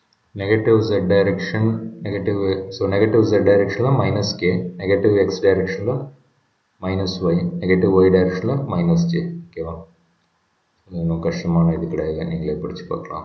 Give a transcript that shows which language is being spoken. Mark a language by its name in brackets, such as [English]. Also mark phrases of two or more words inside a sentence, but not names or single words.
[English] negative z direction, negative z direction minus k, negative x direction minus y, negative y direction minus j. [Tamil] ஓகேவா? இன்னும் கஷ்டமான இது கிடையாது, நீங்களே படிச்சு பார்க்கலாம்.